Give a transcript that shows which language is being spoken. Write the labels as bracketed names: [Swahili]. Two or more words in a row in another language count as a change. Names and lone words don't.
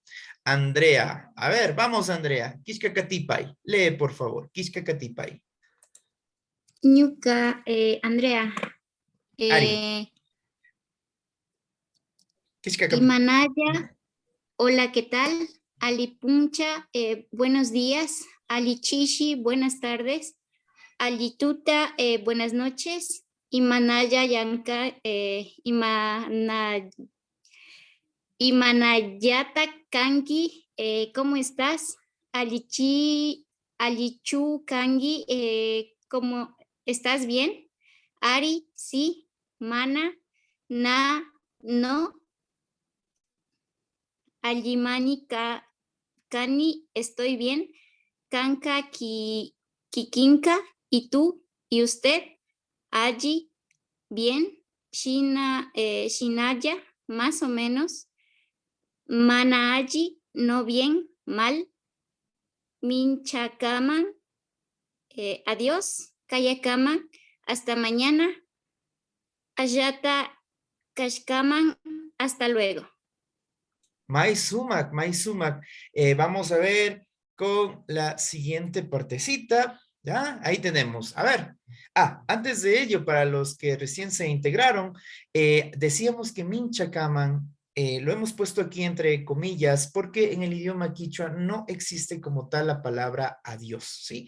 [Spanish] Andrea. A ver, vamos, Andrea. [Quechua] Kishka Katipay. [Spanish] Lee, por favor. [Quechua] Kishka Katipay. Ñuka, Andrea, Ari. Kishka Imanaya, [Spanish] hola, ¿qué tal? [Quechua] Ali Puncha, [Spanish] buenos días. [Quechua] Ali Chishi, [Spanish] buenas tardes. [Quechua] Ali Tuta, [Spanish] buenas noches. [Quechua] Imanaya Yanka, Imanayata Kangi, [Spanish] ¿cómo estás? [Quechua] Alichu Kangi, [Spanish] ¿cómo estás bien? [Quechua] Ari, sí. Mana, no. Alimani Kani, [Spanish] estoy bien. [Quechua] Kanka Kikinka, [Spanish] ¿y tú? ¿Y usted? Allí, bien. Shinaya, más o menos. Manaaji, no bien, mal. [Quechua] Minchakaman, adiós. Kayakaman, [Spanish] hasta mañana. [Quechua] Ayata Kashkaman, [Spanish] hasta luego. [Quechua] Sumac. [Spanish] Vamos a ver con la siguiente partecita. ¿Ya? Ahí tenemos. A ver. Antes de ello, para los que recién se integraron, decíamos que Minchakaman lo hemos puesto aquí entre comillas porque en el idioma quichua no existe como tal la palabra adiós, ¿sí?